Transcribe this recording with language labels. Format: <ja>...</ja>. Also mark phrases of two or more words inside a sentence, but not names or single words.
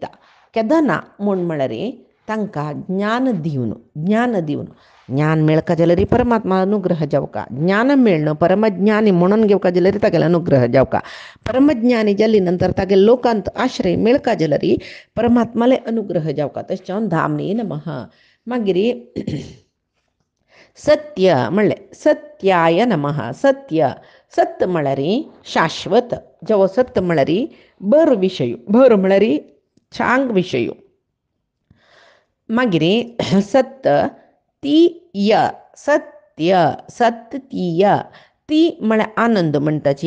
<kok>केदना म्हळ्यार तांकां ज्ञान दिवन ज्ञान मेळका जाल्यार परमात्मा अनुग्रह जावका. ज्ञान मेळणं परमज्ञानी म्हणून घेवका जाल्यार तागेलो अनुग्रह जावका. परमज्ञानी जाली नंतर तागेले लोकांत आश्रय मेळका जाल्यार परमात्माले अनुग्रह जावका. तशें</kok> <sa>धामने नमः.</sa> <kok>मागीर सत्य म्हणले</kok> <sa>सत्याय नमः.</sa> <kok>सत्य सत्य म्हळ्यार शाश्वत. जो सत्य म्हळ्यार बर विशय. बर म्हळ्यार चांग विशय. मागीर सत्य ती य सत्य सत्य सत्तीय ती म्हळ्यार आनंद म्हणटाची</kok>